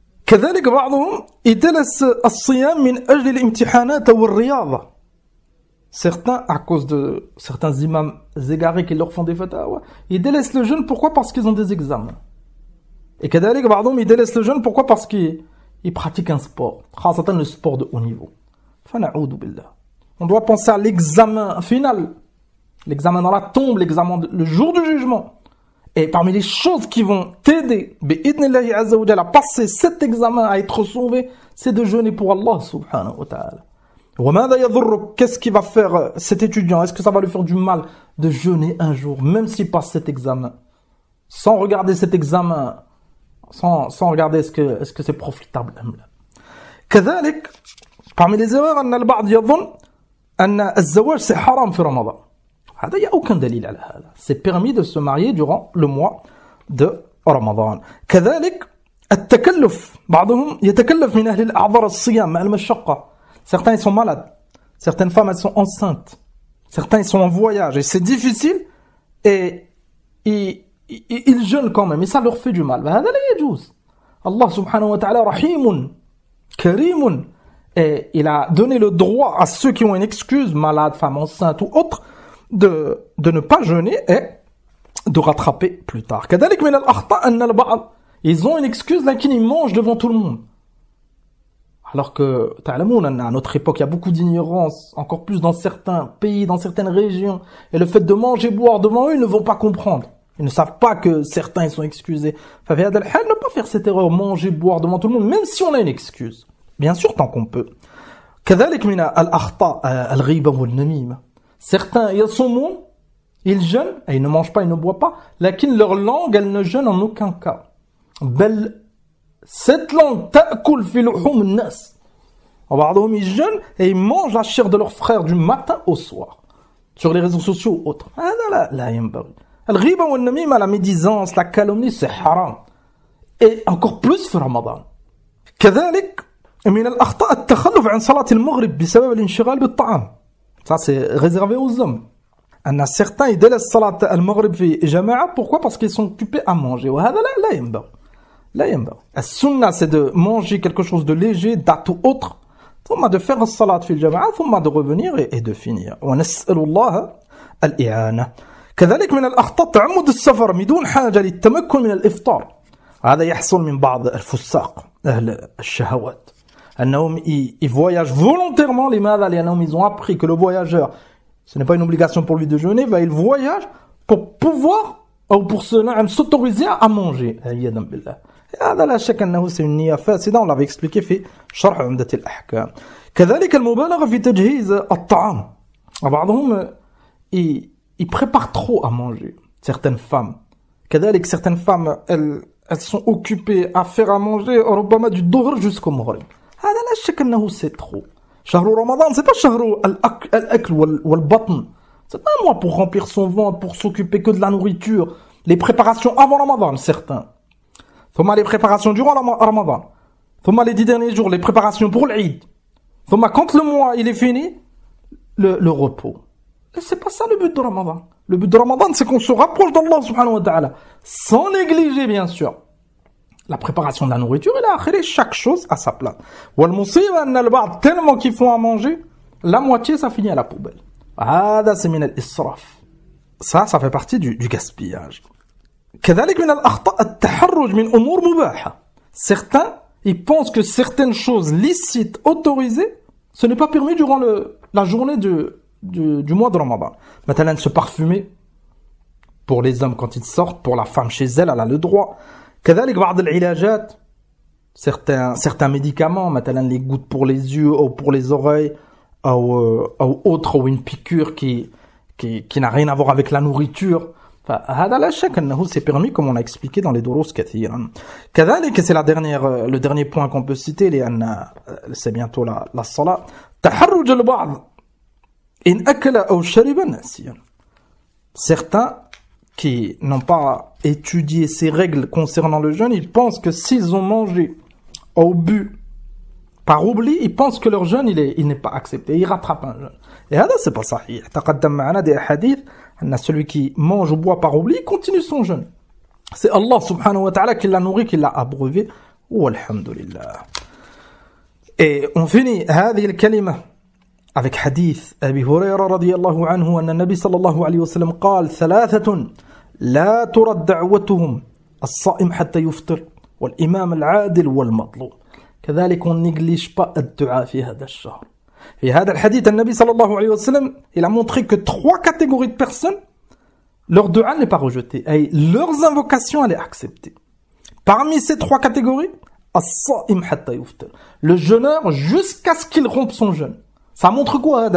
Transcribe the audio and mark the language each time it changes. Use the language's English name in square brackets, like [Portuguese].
[Arabic] كذلك بعضهم يدلس الصيام من أجل الامتحانات والرياضة. [French] Certains, à cause de certains imams égarés qui leur font des fatawa, ils délaissent le jeûne. Pourquoi? Parce qu'ils ont des examens. Et [Arabic] كذلك بعضهم [French] ils délaissent le jeûne. Pourquoi? Parce qu'ils pratiquent un sport. [Arabic] خاصة [French] le sport de haut niveau. [Arabic] فنعوذ بالله. [French] On doit penser à l'examen final. L'examen dans la tombe, l'examen le jour du jugement. Et parmi les choses qui vont t'aider, [Arabic] bi'idnillahi azza wa jalla, [French] à passer cet examen, à être sauvé, c'est de jeûner pour Allah [Arabic] subhanahu wa ta'ala. Wa madha yadhurruk, [French] qu'est-ce qui va faire cet étudiant? Est-ce que ça va lui faire du mal de jeûner un jour, même s'il passe cet examen? Sans regarder cet examen, sans regarder est-ce que c'est profitable. [Arabic] كذلك, [French] parmi les erreurs, [Arabic] أن البعض يظن أن الزواج [French] c'est haram [Arabic] في رمضان. هذا [French] il y a aucun dalil [Arabic] على هذا. [French] C'est permis de se marier durant le mois de Ramadan. [Arabic] كذلك التكلف. بعضهم يتكلف من أهل الأعذار الصيام مع المشقة. [French] Certains ils sont malades. Certaines femmes elles sont enceintes. Certains ils sont en voyage et c'est difficile et ils jeûnent quand même et ça leur fait du mal. [Arabic] هذا لا يجوز. [French] Allah subhanahu wa ta'ala [Arabic] رحيم كريم. [French] Et il a donné le droit à ceux qui ont une excuse, malade, femme enceinte ou autre, de ne pas jeûner et de rattraper plus tard. [Arabic] كذلك من الأخطاء أن البعض [French] ils ont une excuse là qu'ils mangent devant tout le monde. [Arabic] Alors que تعلمون [French] à notre époque il y a beaucoup d'ignorance, encore plus dans certains pays, dans certaines régions, et le fait de manger et boire devant eux, ils ne vont pas comprendre. Ils ne savent pas que certains ils sont excusés. [Arabic] ففي هذا الحال [French] ne pas faire cette erreur, manger, boire devant tout le monde, même si on a une excuse. Bien sûr, tant qu'on peut. [Arabic] كذلك من الأخطاء الغيبة والنميمة. [French] Certains, ils sont bons, ils jeûnent, et ils ne mangent pas, ils ne boivent pas, [Arabic] lakin [French] leur langue, elle ne jeûne en aucun cas. [Arabic] بل [French] cette langue [Arabic] تأكل في لحوم الناس. وبعضهم [French] ils jeûnent et ils mangent la chair de leurs frères du matin au soir. Sur les réseaux sociaux ou autres. [Arabic] هذا لا ينبغي. الغيبة والنميمة, [French] la médisance, la calomnie, c'est haram. Et encore plus [Arabic] في رمضان. كذلك من الأخطاء التخلف عن صلاة المغرب بسبب الانشغال بالطعام. [French] Ça c'est réservé aux hommes. [Arabic] أن [French] certains ils délaissent [Arabic] صلاة المغرب في جماعة. [French] Pourquoi? Parce qu'ils sont occupés à manger. [Arabic] وهذا لا ينبغي. لا ينبغي. السنة [French] c'est de manger quelque chose de léger, date ou autre. [Arabic] ثم [French] de faire [Arabic] الصلاة في الجماعة ثم [French] de revenir et de finir. [Arabic] ونسأل الله الإعانة. كذلك من الأخطاء تعمد السفر بدون حاجة للتمكن من الإفطار. هذا يحصل من بعض الفساق أهل الشهوات. أنهم [French] ils voyagent volontairement. [Arabic] لماذا؟ لأنهم [French] ils ont appris que le voyageur, ce n'est pas une obligation pour lui de jeûner, il voyage pour pouvoir ou pour s'autoriser à manger. [Arabic] عياذا بالله. هذا لا شك أنه [French] c'est une [Arabic] نية فاسدة. [French] On l'avait expliqué [Arabic] في شرح عمدة الأحكام. كذلك المبالغة في تجهيز الطعام. بعضهم [French] ils préparent trop à manger. Certaines femmes. [Arabic] كذلك [French] certaines femmes elles sont occupées à faire à manger [Arabic] ربما du ظهر [French] jusqu'au maghrib. [Arabic] هذا لا شك أنه [French] c'est trop. [Arabic] شهر رمضان [French] c'est pas [Arabic] شهر الأكل والبطن. [French] C'est pas un mois pour remplir son ventre, pour s'occuper que de la nourriture. Les préparations avant Ramadan, certains. [Arabic] ثم [French] les préparations durant Ramadan. [Arabic] ثم [French] les 10 derniers jours, les préparations pour l'Eid. ثم quand le mois il est fini, le repos. Et c'est pas ça le but de Ramadan. Le but de Ramadan, c'est qu'on se rapproche d'Allah subhanahu wa ta'ala. Sans négliger, bien sûr, la préparation de la nourriture et là, chaque chose à sa place. [Arabic] والمصيبة أن البعض [French] tellement qu'ils font à manger, la moitié ça finit à la poubelle. [Arabic] هذا [French] c'est [Arabic] من الإسراف. [French] Ça fait partie du gaspillage. [Arabic] كذلك من الأخطاء التحرج من أمور مباحة. [French] Certains, ils pensent que certaines choses licites, autorisées, ce n'est pas permis durant la journée du mois de Ramadan. Maintenant, se parfumer pour les hommes quand ils sortent, pour la femme chez elle, elle a le droit. [Arabic] كذلك بعض العلاجات, [French] certains médicaments, maintenant les gouttes pour les yeux ou pour les oreilles ou autre, ou une piqûre qui n'a rien à voir avec la nourriture. [Arabic] فهذا لا شك أنه [French] c'est permis comme on a expliqué dans les [Arabic] دروس كثيرا. كذلك [French] c'est le dernier point qu'on peut citer [Arabic] لأن [French] c'est bientôt la salat. [Arabic] تحرج البعض إن أكل أو شرب ناسيا. [French] Certains qui n'ont pas étudié ces règles concernant le jeûne, ils pensent que s'ils ont mangé ou bu par oubli, ils pensent que leur jeûne il n'est pas accepté, ils rattrapent un jeûne. Et [Arabic] هذا [French] c'est pas [Arabic] صحيح. تقدم معنا [French] des hadiths [Arabic] أن [French] celui qui mange ou boit par oubli, il continue son jeûne. C'est Allah subhanahu wa ta'ala qui l'a nourri, qui l'a abreuvé. [Arabic] Walhamdulillah. [French] Et on finit [Arabic] هذه الكلمة avec حديث أبي هريرة رضي الله عنه أن النبي صلى الله عليه وسلم قال ثلاثة لا ترد دعوتهم الصائم حتى يفطر والإمام العادل والمظلوم. كذلك [French] on néglige pas [Arabic] الدعاء في هذا الشهر. في هذا الحديث النبي صلى الله عليه وسلم [French] il a montré que 3 catégories de personnes leur dua n'est pas rejeté et leurs invocations elle est acceptée. Parmi ces 3 catégories, [Arabic] الصائم حتى يفطر, [French] le jeûneur jusqu'à ce qu'il rompe son jeûne. Ça montre quoi?